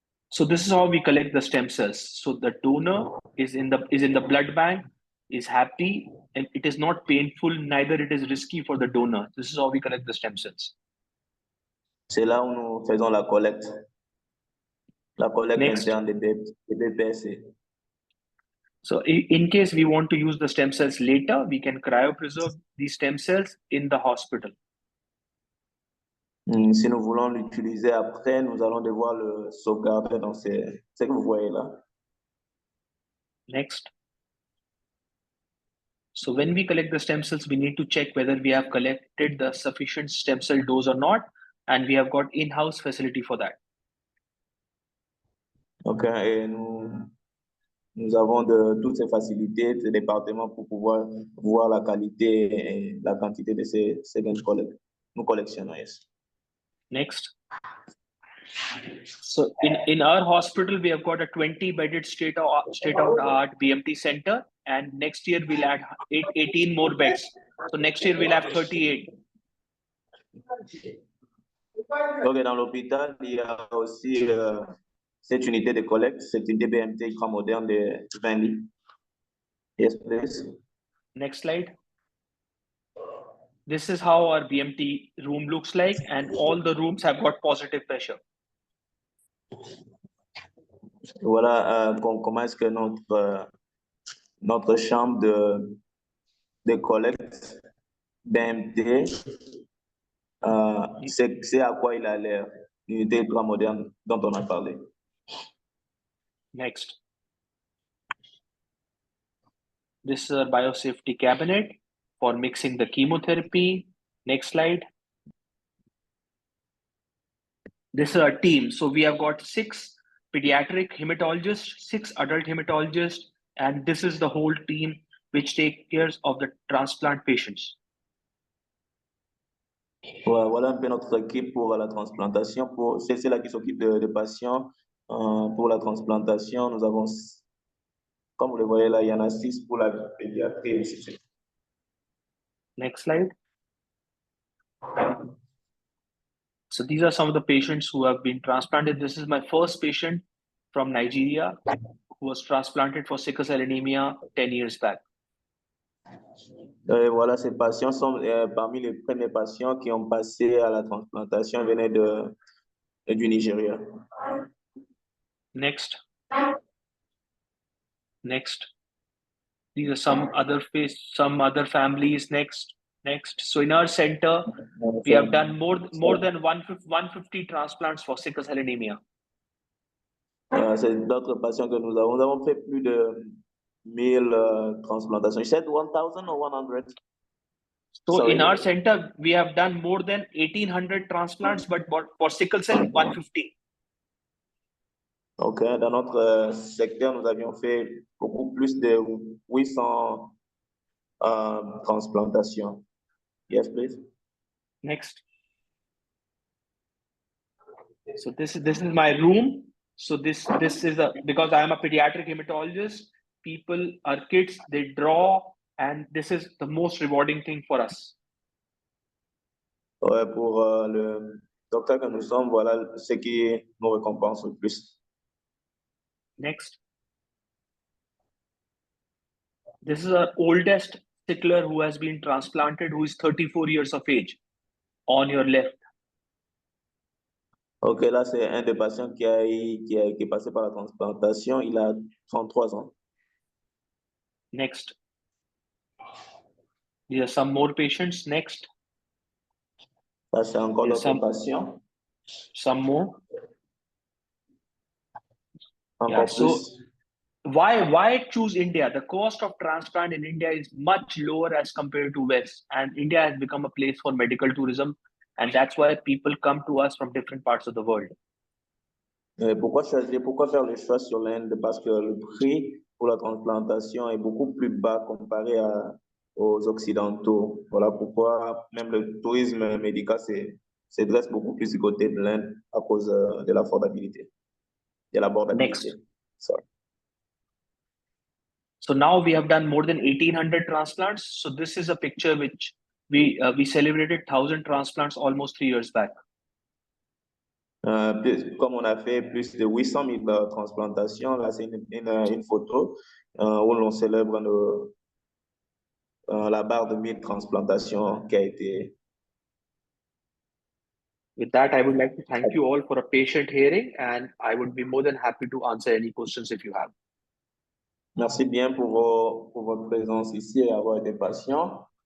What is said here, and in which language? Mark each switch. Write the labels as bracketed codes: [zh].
[en] So this is how we collect the stem cells. So the donor is in the blood bank, is happy, and it is not painful, neither it is risky for the donor. This is how we collect the stem cells. [fr] C'est là où nous faisons la collecte interne des BPC. [en] So in case we want to use the stem cells later, we can cryopreserve these stem cells in the hospital. [fr] Si nous voulons l'utiliser après, nous allons devoir le sauvegarder dans ce que vous voyez là. [en] Next. So when we collect the stem cells, we need to check whether we have collected the sufficient stem cell dose or not, and we have got in-house facility for that. [fr] Ok, et nous Nous avons toutes ces facilités, ces départements pour pouvoir voir la qualité et la quantité de ces gains nous collectionnons. [en] Yes. Next. So in our hospital, we have got a 20-bedded state-of-the-art BMT center, and next year we'll add 18 more beds. So next year we'll have 38. [fr] Donc, dans l'hôpital, il y a aussi cette unité de collecte, cette unité BMT ultra moderne de 20 lits. [en] Yes, please. Next slide. This is how our BMT room looks like, and all the rooms have got positive pressure. [fr] Voilà comment est-ce que notre chambre de collecte BMT, c'est à quoi il a l'air, l'unité ultra moderne dont on a parlé. [en] Next. This is a biosafety cabinet for mixing the chemotherapy. Next slide. This is our team. So we have got 6 pediatric hematologists, 6 adult hematologists, and this is the whole team which take care of the transplant patients. [fr] Voilà un peu notre équipe pour la transplantation. C'est là qui s'occupe des patients. Pour la transplantation, nous avons, comme vous le voyez là, il y en a 6 pour la pédiatrie. [en] Next slide. So these are some of the patients who have been transplanted. This is my first patient from Nigeria who was transplanted for sickle cell anemia 10 years back. [fr] Voilà, ces patients sont parmi les premiers patients qui ont passé à la transplantation, venaient du Nigeria. [en] Next. Next. These are some other families. Next. So in our center, we have done more than 150 transplants for sickle cell anemia. [fr] C'est d'autres patients que nous avons. Nous avons fait plus de 1000 transplantations. [en] You said 1000 or 100? So Sorry. in our center, we have done more than 1800 transplants, but for sickle cell, 150. [fr] Ok, dans notre secteur, nous avions fait beaucoup plus de 800 transplantations. [en] Yes, please. Next. So this is my room. So this is because I am a pediatric hematologist. Our kids, they draw, and this is the most rewarding thing for us. [fr] Ouais, pour le docteur que nous sommes, voilà ce qui nous récompense le plus. [en] Next. This is our oldest sickler who has been transplanted, who is 34 years of age, on your left. [fr] Ok, là, c'est un des patients qui est passé par la transplantation. Il a 33 ans. [en] Next. These are some more patients. Next. [fr] Ça, c'est encore d'autres patients. [en] Some more. [fr] Encore [en] plus. So why choose India? The cost of transplant in India is much lower as compared to West, and India has become a place for medical tourism, and that's why people come to us from different parts of the world. [fr] Pourquoi faire le choix sur l'Inde? Parce que le prix pour la transplantation est beaucoup plus bas comparé aux Occidentaux. Voilà pourquoi même le tourisme médical se dresse beaucoup plus du côté de l'Inde à cause de l'affordabilité, de l'abordabilité. [en] Next. Sorry. So now we have done more than 1800 transplants. So this is a picture which we celebrated 1000 transplants almost 3 years back. [fr] Comme on a fait plus de 800 000 transplantations, là c'est une photo où l'on célèbre la barre de 1000 transplantations qui a été. [en] With that, I would like to thank you all for a patient hearing, and I would be more than happy to answer any questions if you have. [fr] Merci bien pour votre présence ici et avoir été patient.